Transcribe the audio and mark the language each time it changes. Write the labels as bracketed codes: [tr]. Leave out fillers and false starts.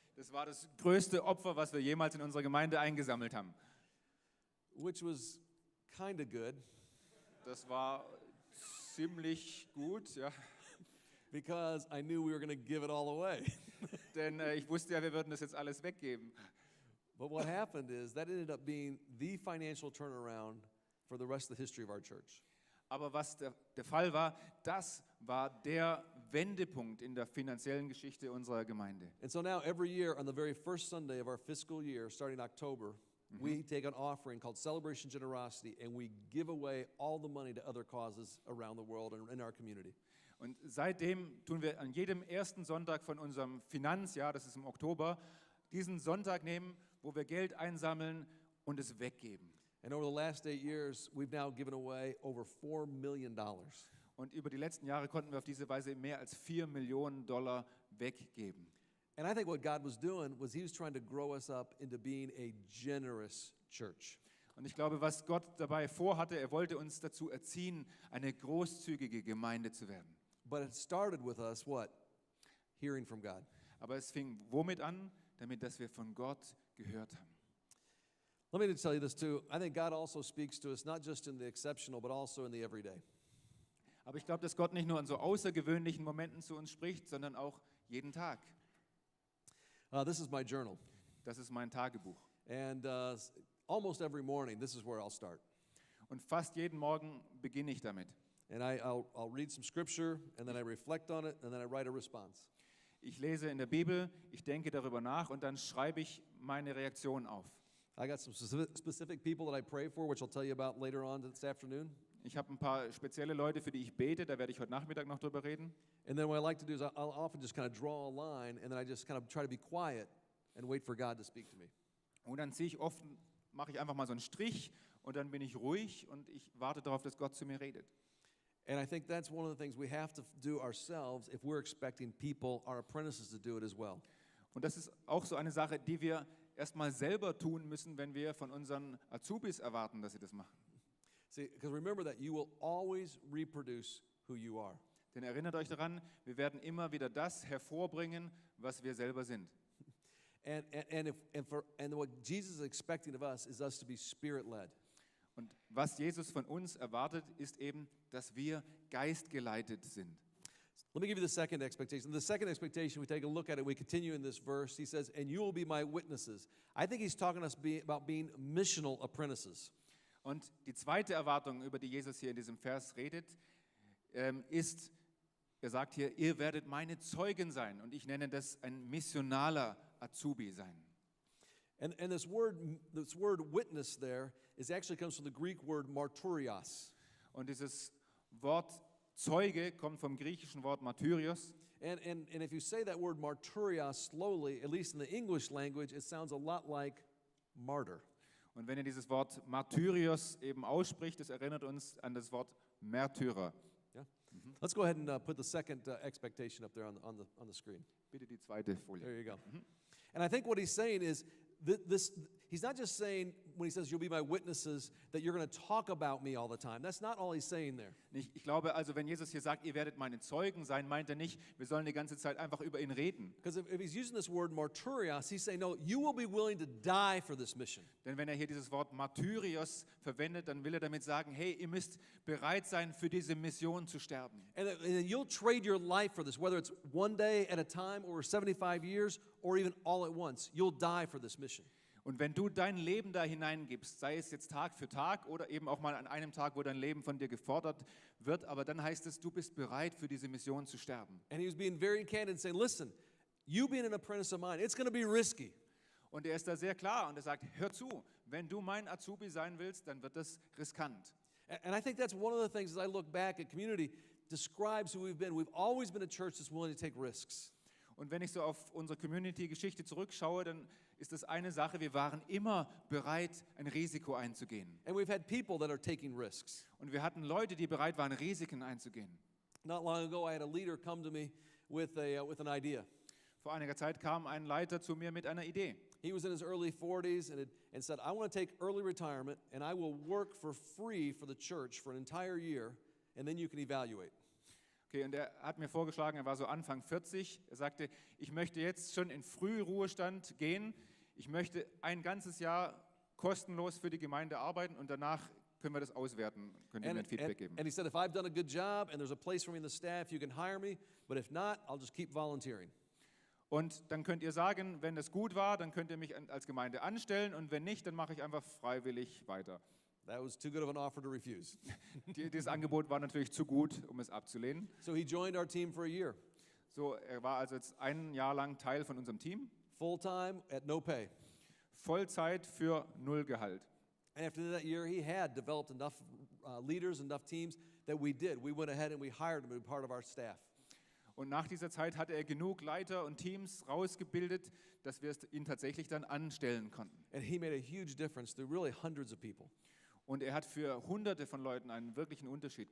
[de] Das war das größte Opfer, was wir jemals in unserer Gemeinde eingesammelt haben. [en] Which was kind of good. [de] Das war ziemlich gut, ja. [en] Because I knew we were going to give it all away. [de] Denn ich wusste ja, wir würden das jetzt alles weggeben. [en] But what happened is that ended up being the financial turnaround for the rest of the history of our church. [de] Aber was der Fall war, das war der Wendepunkt in der finanziellen Geschichte unserer Gemeinde. [en] And so now every year on the very first Sunday of our fiscal year, starting October, we take an offering called Celebration Generosity and we give away all the money to other causes around the world and in our community. [de] Und seitdem tun wir an jedem ersten Sonntag von unserem Finanzjahr, das ist im Oktober, diesen Sonntag nehmen, wo wir Geld einsammeln und es weggeben. [en] And over the last 8 years, we've now given away over $4 million. [de] Und über die letzten Jahre konnten wir auf diese Weise mehr als $4 Millionen weggeben. [en] And I think what God was doing was he was trying to grow us up into being a generous church. [de] Und ich glaube, was Gott dabei vorhatte, er wollte uns dazu erziehen, eine großzügige Gemeinde zu werden. [en] But it started with us, what? Hearing from God. [de] Aber es fing womit an? Damit, dass wir von Gott gehört haben. [en] Let me just tell you this too. I think God also speaks to us not just in the exceptional, but also in the everyday. [de] Aber ich glaube, dass Gott nicht nur an so außergewöhnlichen Momenten zu uns spricht, sondern auch jeden Tag. [en] This is my journal. [de] Das ist mein Tagebuch. [en] And almost every morning, this is where I'll start. [de] Und fast jeden Morgen beginne ich damit. [en] And I'll read some scripture, and then I reflect on it, and then I write a response. [de] Ich lese in der Bibel, ich denke darüber nach und dann schreibe ich meine Reaktion auf. [en] I got some specific people that I pray for, which I'll tell you about later on this afternoon. [de] Ich habe ein paar spezielle Leute, für die ich bete, da werde ich heute Nachmittag noch drüber reden. [en] And then what I like to do is I'll often just kind of draw a line, and then I just kind of try to be quiet and wait for God to speak to me. [de] Und dann mache ich einfach mal so einen Strich und dann bin ich ruhig und ich warte darauf, dass Gott zu mir redet. [en] And I think that's one of the things we have to do ourselves if we're expecting people, our apprentices, to do it as well. [de] Und das ist auch so eine Sache, die wir erstmal selber tun müssen, wenn wir von unseren Azubis erwarten, dass sie das machen. [en] See, because remember that you will always reproduce who you are. [de] Denn erinnert euch daran, wir werden immer wieder das hervorbringen, was wir selber sind. [en] And what Jesus is expecting of us is us to be spirit-led. [de] Und was Jesus von uns erwartet, ist eben, dass wir geistgeleitet sind. [en] Let me give you the second expectation. The second expectation, we take a look at it, we continue in this verse. He says, and you will be my witnesses. I think he's talking to us about being missional apprentices. [de] Und die zweite Erwartung, über die Jesus hier in diesem Vers redet, ist, er sagt hier, ihr werdet meine Zeugen sein. Und ich nenne das ein missionaler Azubi sein. [en] And this word witness there actually comes from the Greek word martyrios. [de] Und dieses Wort Zeuge kommt vom griechischen Wort Martyrios. [en] And if you say that word martyrios slowly, at least in the English language, it sounds a lot like martyr. [de] Und wenn ihr dieses Wort Martyrios eben ausspricht, das erinnert uns an das Wort Märtyrer. [en] Yeah? Let's go ahead and put the second expectation up there on the screen. [de] Bitte die zweite Folie. [en] There you go. And I think what he's saying is he's not just saying when he says you'll be my witnesses that you're going to talk about me all the time. That's not all he's saying there. [de] Ich glaube also, wenn Jesus hier sagt, ihr werdet meine Zeugen sein, meint er nicht, wir sollen die ganze Zeit einfach über ihn reden. [en] Because if he's using this word martyrios, he's saying, no, you will be willing to die for this mission. [de] Denn wenn er hier dieses Wort Martyrios verwendet, dann will er damit sagen, hey, ihr müsst bereit sein, für diese Mission zu sterben. [en] And you'll trade your life for this, whether it's one day at a time or 75 years or even all at once. You'll die for this mission. [de] Und wenn du dein Leben da hineingibst, sei es jetzt Tag für Tag oder eben auch mal an einem Tag, wo dein Leben von dir gefordert wird, aber dann heißt es, du bist bereit, für diese Mission zu sterben. [en] And he was being very candid and saying, listen, you being an apprentice of mine, it's going to be risky. [de] Und er ist da sehr klar und er sagt, hör zu, wenn du mein Azubi sein willst, dann wird das riskant. [en] And I think that's one of the things, as I look back at community, describes who we've been. We've always been a church that's willing to take risks. [de] Und wenn ich so auf unsere Community-Geschichte zurückschaue, dann ist das eine Sache, wir waren immer bereit, ein Risiko einzugehen. [en] And we've had people that are taking risks. [de] Und wir hatten Leute, die bereit waren, Risiken einzugehen. [en] Not long ago, I had a leader come to me with an idea. [de] Vor einiger Zeit kam ein Leiter zu mir mit einer Idee. [en] He was in his early 40s and said, I want to take early retirement and I will work for free for the church for an entire year and then you can evaluate. [de] Okay, und er hat mir vorgeschlagen, er war so Anfang 40, er sagte, ich möchte jetzt schon in Frühruhestand gehen, ich möchte ein ganzes Jahr kostenlos für die Gemeinde arbeiten und danach können wir das auswerten, könnt ihr mir ein Feedback geben. [en] And he said, if I've done a good job and there's a place for me in the staff, you can hire me, but if not, I'll just keep volunteering. [de] Und dann könnt ihr sagen, wenn das gut war, dann könnt ihr mich als Gemeinde anstellen und wenn nicht, dann mache ich einfach freiwillig weiter. [en] That was too good of an offer to refuse. [de] Dieses Angebot war natürlich zu gut, um es abzulehnen. [en] So he joined our team for a year. [de] So, er war also jetzt ein Jahr lang Teil von unserem Team. [en] Full-time at no pay. [de] Vollzeit für 0 Gehalt. [en] And after that year, he had developed enough leaders, enough teams that we did. We went ahead and we hired him to be part of our staff. [de] Und nach dieser Zeit hatte er genug Leiter und Teams rausgebildet, dass wir ihn tatsächlich dann anstellen konnten. [en] And he made a huge difference to really hundreds of people. [de] Und er hat für Hunderte von Leuten einen wirklichen Unterschied